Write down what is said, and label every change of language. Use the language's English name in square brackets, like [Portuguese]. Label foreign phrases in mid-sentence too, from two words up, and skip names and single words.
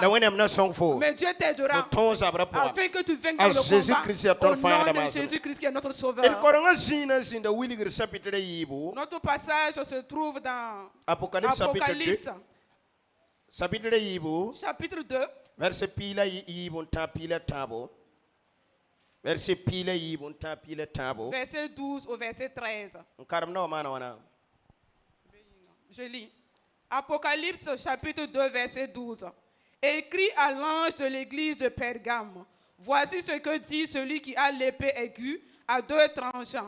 [French] Mais Dieu t'aidera afin que tu vainques le combat au nom de Jésus-Christ qui est notre sauveur. Notre passage se trouve dans Apocalypse chapitre 2 verset pila yibun ta pila tabo. Verset pila yibun ta pila tabo. Verset 12 au verset 13. Je lis. Apocalypse chapitre 2 verset 12. Écrit à l'ange de l'église de Pergame. Voici ce que dit celui qui a l'épée aiguë à deux tranchants.